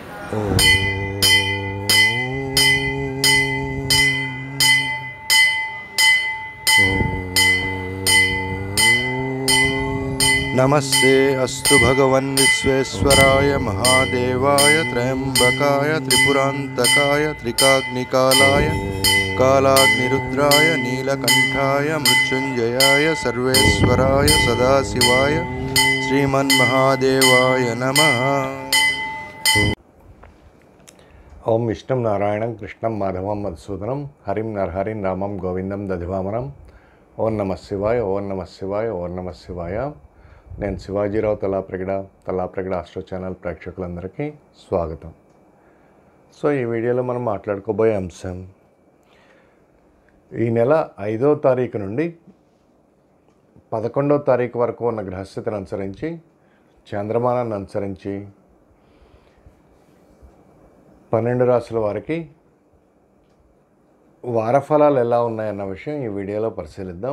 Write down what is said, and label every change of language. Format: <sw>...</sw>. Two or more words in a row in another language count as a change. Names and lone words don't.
<sa>नमस्ते अस्तु भगवन् विश्वेश्वराय महादेवाय त्र्यंबकाय त्रिपुरांतकाय त्रिकाग्निकालाय कालाग्निरुद्राय नीलकंठाय मृत्युंजयाय सर्वेश्वराय सदाशिवाय श्रीमन्महादेवाय नमः। ओम विष्णु नारायणं कृष्णं माधवं मधुसूदनं हरिं नरहरिं रामं गोविंदं दधिवामनं। ओम नमः शिवाय, ओम नमः शिवाय, ओम नमः शिवाय।</sa> <te>నేను శివాజీరావు తలాప్రగడ ఆస్ట్రో ఛానల్ ప్రేక్షకులందరికీ స్వాగతం. సో ఈ వీడియోలో మనం మాట్లాడుకోబోయే అంశం ఈ నెల 5వ తారీఖు నుండి 11వ తారీఖు వరకు ఉన్న గ్రహస్థితిని అనుసరించి, చంద్రమానాన్ని అనుసరించి 12 రాశుల వారికి వారఫలాలు ఎలా ఉన్నాయన్న విషయం ఈ వీడియోలో పరిశీలిద్దాం.</te>